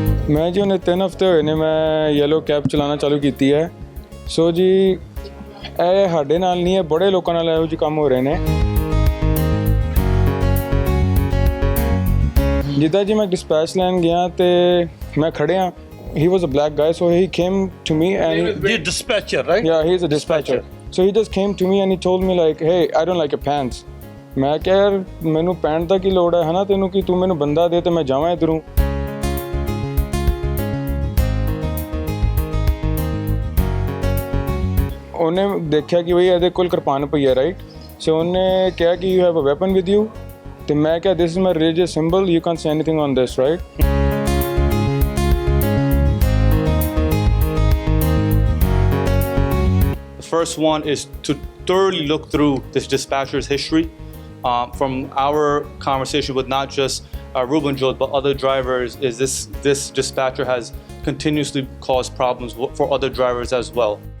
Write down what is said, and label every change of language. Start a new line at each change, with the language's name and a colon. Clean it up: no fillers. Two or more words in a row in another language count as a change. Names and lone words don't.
Punjabi: ਮੈਂ ਜੀ ਉਨ੍ਹਾਂ 3 ਹਫ਼ਤੇ ਹੋਏ ਨੇ ਮੈਂ ਯੈਲੋ ਕੈਬ ਚਲਾਉਣਾ ਚਾਲੂ ਕੀ ਹੈ। सो जी ਇਹ ਸਾਡੇ ਨਾਲ ਨਹੀਂ ਹੈ, ਬੜੇ ਲੋਕਾਂ ਨਾਲ ਇਹੋ ਜਿਹੇ ਕੰਮ ਹੋ ਰਹੇ ਨੇ। ਜਿੱਦਾਂ ਜੀ ਮੈਂ ਡਿਸਪੈਚ ਲੈਣ ਗਿਆ ਤੇ ਮੈਂ ਖੜਿਆ,
English: he was a black guy, so he came to me and the dispatcher, right? Yeah, he's a dispatcher. So he just came to me and he told me like, hey, I don't like your pants.
Punjabi: ਮੈਂ ਕਿਹਾ ਯਾਰ ਮੈਨੂੰ ਪੈਂਟ ਦਾ ਕੀ ਲੋੜ ਹੈ ਨਾ ਤੈਨੂੰ, ਕਿ ਤੂੰ ਮੈਨੂੰ ਬੰਦਾ ਦੇ ਤੇ ਮੈਂ ਜਾਵਾਂ ਇੱਧਰੋਂ। ਉਹਨੇ ਦੇਖਿਆ ਕਿ ਬਈ ਇਹਦੇ ਕੋਲ ਕਿਰਪਾਨ ਪਈ ਹੈ, ਰਾਈਟ। ਸੋ ਉਹਨੇ ਕਿਹਾ ਕਿ
English: you have a weapon with you,
Punjabi: ਤੇ ਮੈਂ ਕਿਹਾ
English: this is my religious symbol, you can say anything on this, right. The first one is to thoroughly look through this dispatcher's history. From our conversation with not just Rubanjot but other drivers, is this dispatcher has continuously caused problems for other drivers as well.